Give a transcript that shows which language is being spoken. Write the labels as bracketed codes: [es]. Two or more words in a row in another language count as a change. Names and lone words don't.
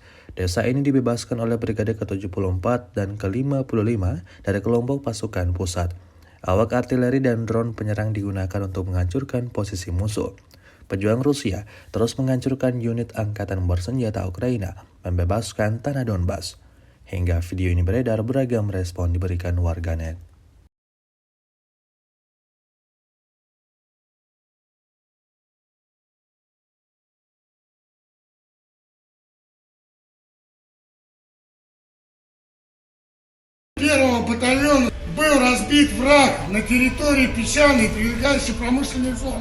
[id] Desa ini dibebaskan oleh Brigade ke-74 dan ke-55 dari kelompok pasukan pusat. Awak artileri dan drone penyerang digunakan untuk menghancurkan posisi musuh. Pejuang Rusia terus menghancurkan unit angkatan bersenjata Ukraina, membebaskan tanah Donbas. Hingga video ini beredar, beragam respon diberikan warganet. [ru] Первого батальона был разбит враг на территории песчаной, прилегающей промышленной зоны.